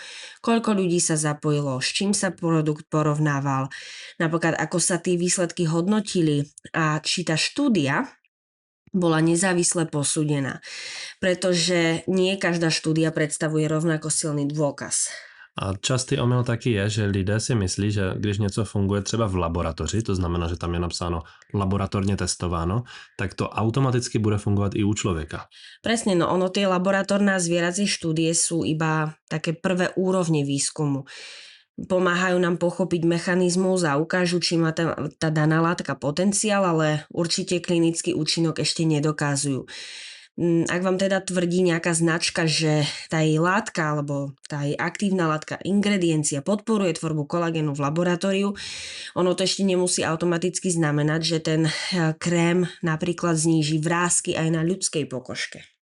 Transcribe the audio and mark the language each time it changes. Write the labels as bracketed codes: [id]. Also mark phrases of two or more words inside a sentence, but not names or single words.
[sk] Koľko ľudí sa zapojilo, s čím sa produkt porovnával, napríklad ako sa tie výsledky hodnotili a či tá štúdia bola nezávisle posúdená, pretože nie každá štúdia predstavuje rovnako silný dôkaz. [cs] A častý omyl taky je, že lidé si myslí, že když něco funguje třeba v laboratoři, to znamená, že tam je napsáno laboratorně testováno, tak to automaticky bude fungovat i u člověka. [sk] Presne, no ono tie laboratórne zvieracie štúdie sú iba také prvé úrovne výskumu. Pomáhajú nám pochopiť mechanizmus a ukážu, či má tá daná látka potenciál, ale určite klinický účinok ešte nedokazujú. Ak vám teda tvrdí nejaká značka, že tá jej látka alebo tá jej aktívna látka, ingrediencia podporuje tvorbu kolagénu v laboratóriu, ono to ešte nemusí automaticky znamenať, že ten krém napríklad zníži vrásky aj na ľudskej pokožke.